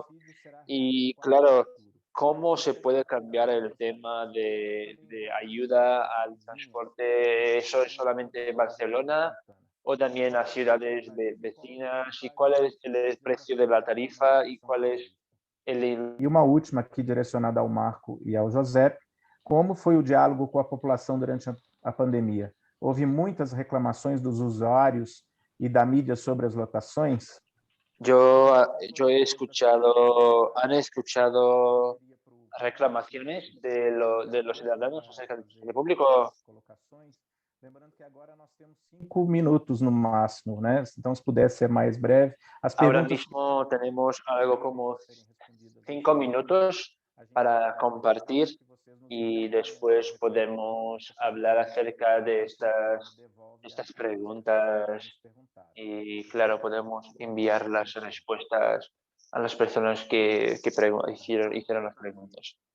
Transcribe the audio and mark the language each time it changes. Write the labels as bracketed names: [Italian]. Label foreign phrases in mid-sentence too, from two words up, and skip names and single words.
[Spanish] Y claro, ¿cómo se puede cambiar el tema de ayuda al transporte? ¿Eso es solamente en Barcelona o también a ciudades vecinas? ¿Y cuál es el precio de la tarifa? ¿Y cuál es el... [Portuguese] E uma última aqui direcionada ao Marco e ao José. Como foi o diálogo com a população durante a pandemia? Houve muitas reclamações dos usuários y da mídia sobre [Spanish] las lotaciones? Yo he escuchado, han escuchado reclamaciones de los ciudadanos acerca del transporte público. [Portuguese] Lembrando que agora nós temos 5 minutos no máximo, né? Então, se puder ser mais breve. [Spanish] Ahora mismo tenemos algo como 5 minutos para compartir y después podemos hablar acerca de estas preguntas y, claro, podemos enviar las respuestas a las personas que hicieron las preguntas.